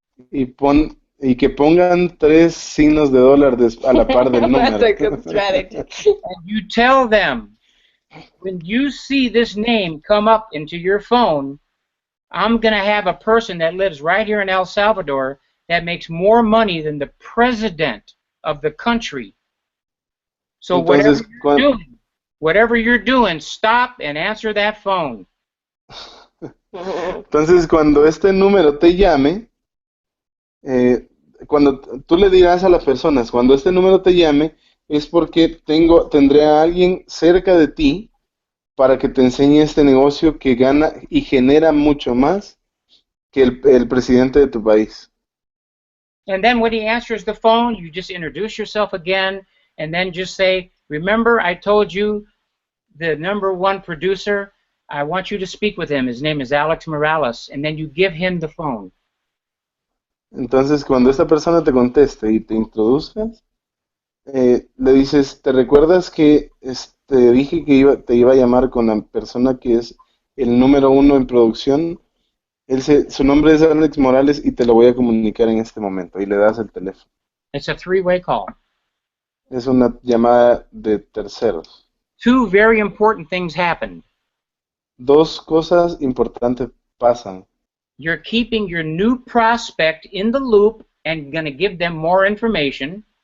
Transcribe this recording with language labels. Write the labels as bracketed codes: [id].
[es] Y que pongan 3 signos de dólar a la par del número. [en] That's a good strategy. And you tell them, when you see this name come up into your phone, I'm going to have a person that lives right here in El Salvador that makes more money than the president of the country. So [es] Entonces, [en] whatever you're doing, stop and answer that phone. [es] Entonces, cuando este número te llame, cuando tú le dirás a las personas, cuando este número te llame, es porque tendré a alguien cerca de ti para que te enseñe este negocio que gana y genera mucho más que el presidente de tu país. [en] And then when he answers the phone, you just introduce yourself again, and then just say, remember I told you the #1 producer, I want you to speak with him. His name is Alex Morales. And then you give him the phone. [es] Entonces, cuando esta persona te conteste y te introduzcas, le dices, ¿te recuerdas que te dije que te iba a llamar con la persona que es el #1 en producción? Su nombre es Alex Morales y te lo voy a comunicar en este momento. Y le das el teléfono. [en] It's a 3-way call. [es] Es una llamada de terceros. [en] 2 very important things happen. [es] 2 cosas importantes pasan. [en] You're keeping your new prospect in the loop and going to give them more information.